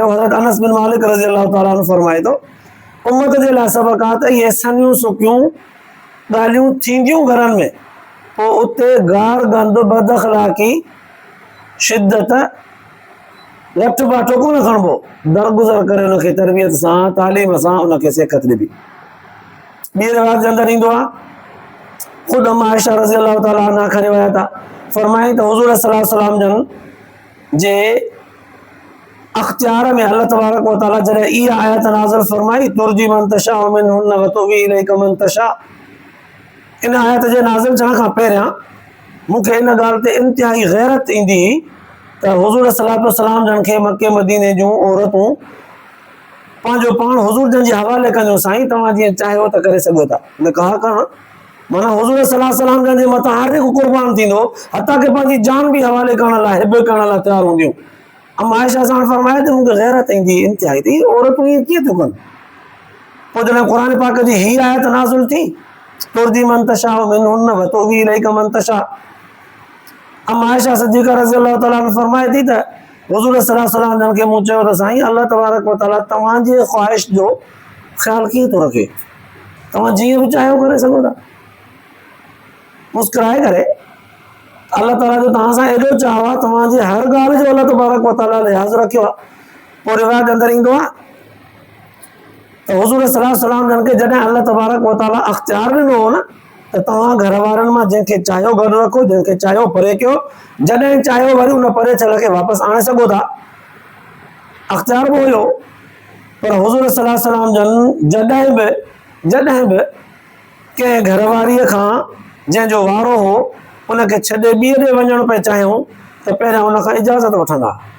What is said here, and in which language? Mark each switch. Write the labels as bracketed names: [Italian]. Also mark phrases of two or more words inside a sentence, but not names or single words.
[Sindhi] हज़रत अनस बिन मालिक [Arabic] رضي الله تعالى عنه [Sindhi] फरमाए थो, उम्मत जे लाइ सबक़ आहे त इहे सनियूं सुकियूं ॻाल्हियूं थींदियूं घरनि में, पोइ उते गार गंद बदअख़लाक़ी शिदत लठ बाठो कोन खणबो, दरगुज़र करे हुनखे तरबियत सां तालीम सां उनखे सिखत ॾिबी। ॿी रिवायत जे अंदरि ईंदो आहे, ख़ुदि आयशा [Arabic] رضي الله تعالى عنها [Sindhi] खणी विया था, फरमाई त हुज़ूर सलाम जन जे अख़्तियार में [Arabic] الله تبارك و تعالى [Sindhi] जॾहिं इहा आयत नाज़िल फरमाई, [Arabic] ترجي من تشاء منهن و تؤوي إليك من تشاء, [Sindhi] इन आयत जे नाज़िल थियण खां पहिरियां मूंखे इन ॻाल्हि ते इंतिहाई गैरत ईंदी त हुज़ूर सलाम जन खे मके मदीने जूं औरतूं पंहिंजो पाण हुज़ूर जन जे हवाले कंदियूं, साईं तव्हां जीअं चाहियो त करे सघो था। न कहा करणु माना हुज़ूर सलाम जन जे मथां हर हिकु क़ुर्बान थींदो, हथा कि पंहिंजी जान बि हवाले करण लाइ हिब करण लाइ तयारु हूंदियूं। आयशा सां फरमाए त मूंखे गैरत ईंदी इंतिहाई थी, औरतूं ईअं कीअं थियूं कनि। पोइ जॾहिं क़ुर पाक जी हीअ आयत नाज़िल थी, [Arabic] ترجي من تشاء منهن و تؤوي إليك من تشاء, [Sindhi] आयशा सिद्दीक़ा [Arabic] رضي الله تعالى عنها [Sindhi] फरमाए थी त हुज़ूर सलाम जन खे मूं चयो त साईं [Arabic] الله تبارك و تعالى [Sindhi] तव्हांजी ख़्वाहिश जो ख़्यालु कीअं थो रखे, तव्हां जीअं बि चाहियो करे सघो था। मुस्कुराए करे [Arabic] الله تعالى [Sindhi] जो तव्हां सां एॾो चाह आहे, तव्हांजी हर ॻाल्हि जो [Arabic] الله تبارك و تعالى [Sindhi] लिहाज़ रखियो आहे। पोइ रिवायत जे अंदरि ईंदो आहे त हुज़ूर सलाम जन खे जॾहिं [Arabic] الله تبارك و تعالى [Sindhi] अख़्तियार ॾिनो हो न, त तव्हां घर वारनि मां जंहिंखे चाहियो गॾु रखो, जंहिंखे चाहियो परे कयो, जॾहिं चाहियो वरी उन परे थियल खे वापसि आणे सघो था। अख़्तियार बि हुयो, पर हुज़ूर सलाम जन जॾहिं बि कंहिं घरवारीअ खां जंहिंजो वारो हो उनखे छॾे ॿिए ॾे वञणु पिए चाहियूं त पहिरियां उनखां इजाज़त वठंदा।